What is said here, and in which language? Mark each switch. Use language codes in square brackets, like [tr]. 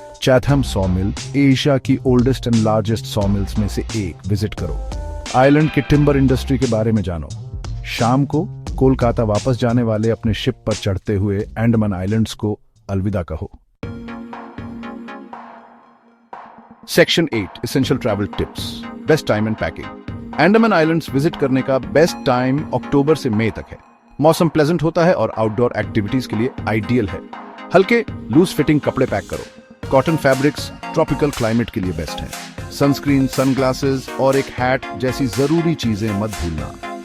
[hi] Chatham सॉमिल, Asia की [en] oldest and largest sawmills [hi] में से एक, विजिट करो। आइलैंड के टिम्बर इंडस्ट्री के बारे में जानो। शाम को कोलकाता वापस जाने वाले अपने शिप पर चढ़ते हुए अंडमान आइलैंड्स को अलविदा कहो। [en] Section 8, Essential Travel Tips. Best time and packing. [hi] Andaman islands visit करने का बेस्ट टाइम अक्टूबर से मई तक है। मौसम प्लेजेंट होता है और आउटडोर एक्टिविटीज के लिए आइडियल है। हल्के लूज फिटिंग कपड़े पैक करो। कॉटन फैब्रिक्स ट्रॉपिकल क्लाइमेट के लिए बेस्ट है। सनस्क्रीन, सनग्लासेस और एक हैट जैसी जरूरी चीजें मत भूलना।